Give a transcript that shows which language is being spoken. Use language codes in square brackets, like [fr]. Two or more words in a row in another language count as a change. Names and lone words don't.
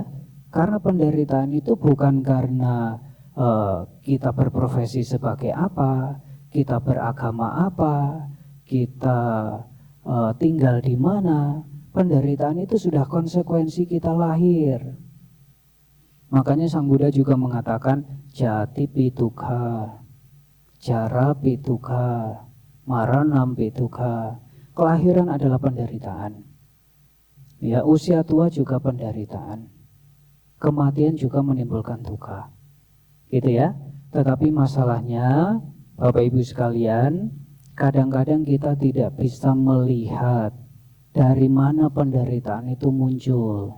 [id] Karena penderitaan itu bukan karena kita berprofesi sebagai apa, kita beragama apa, kita tinggal di mana. Penderitaan itu sudah konsekuensi kita lahir. Makanya Sang Buddha juga mengatakan [pi] jati pituka, jara pituka, maranam pituka. [id] Kelahiran adalah penderitaan. Ya, usia tua juga penderitaan. Kematian juga menimbulkan duka. Gitu ya. Tetapi masalahnya Bapak Ibu sekalian, kadang-kadang kita tidak bisa melihat dari mana penderitaan itu muncul.